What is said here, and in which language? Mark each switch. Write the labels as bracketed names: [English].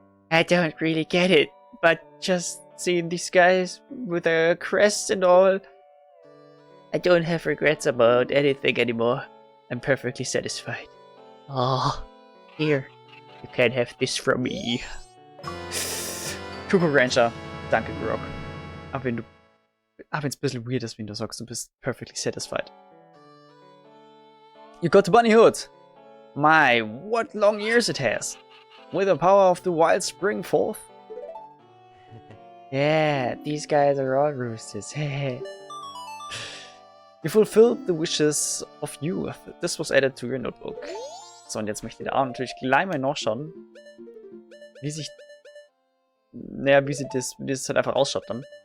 [English] I don't really get it, but just seeing these guys with a crest and all, I don't have regrets about anything anymore. I'm perfectly satisfied. Oh, here, you can have this from me. [German] Cuckoo Rancher, danke Grog. Auch wenn es ein bisschen weird ist, wenn du sagst, du bist [English] perfectly satisfied. You got the bunny hood! My, what long years it has! With the power of the wild spring forth? Yeah, these guys are all roosters. You fulfilled the wishes of youth. This was added to your notebook. [German] So, und jetzt möchte ich da natürlich gleich mal nachschauen, wie sich das halt einfach ausschaut dann.